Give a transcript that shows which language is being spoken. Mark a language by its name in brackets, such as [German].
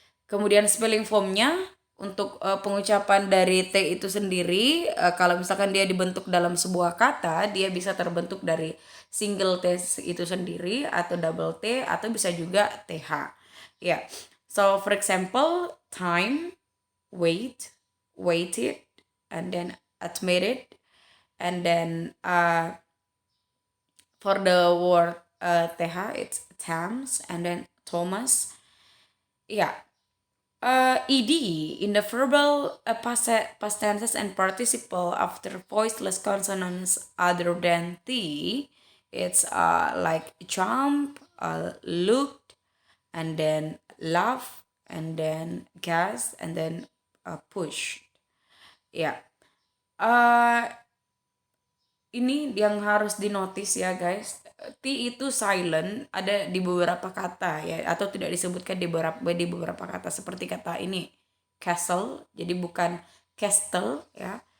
[Indonesian] Kemudian spelling formnya untuk pengucapan dari T itu sendiri, kalau misalkan dia dibentuk dalam sebuah kata, dia bisa terbentuk dari single T itu sendiri atau double T atau bisa juga TH. Ya. [English] So for example, time, wait, waited, and then admitted, and then for the word TH it's Thames, and then Thomas. Ya. ed in the verbal past tenses and participle after voiceless consonants other than t, it's like jump, looked, and then laugh, and then gas, and then push. [Indonesian] Ya, uh, ini yang harus dinotis ya guys. T itu silent ada di beberapa kata ya, atau tidak disebutkan di beberapa kata, seperti kata ini castle, jadi bukan castle ya.